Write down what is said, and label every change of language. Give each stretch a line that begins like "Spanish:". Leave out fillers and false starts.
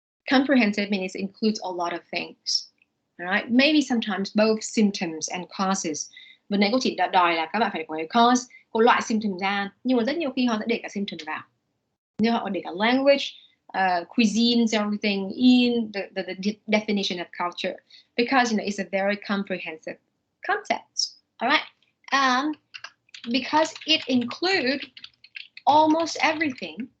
English: Comprehensive means it includes a lot of things. All right? Maybe sometimes both symptoms and causes.
Vietnamese: Vừa nãy cô chỉ đòi là các bạn phải có cái cause, có loại symptom ra, nhưng mà rất nhiều khi họ sẽ để cả symptom vào. Như họ để cả
English: language, cuisines, everything in the definition of culture, because it's a very comprehensive concept. All right? Because it includes almost everything.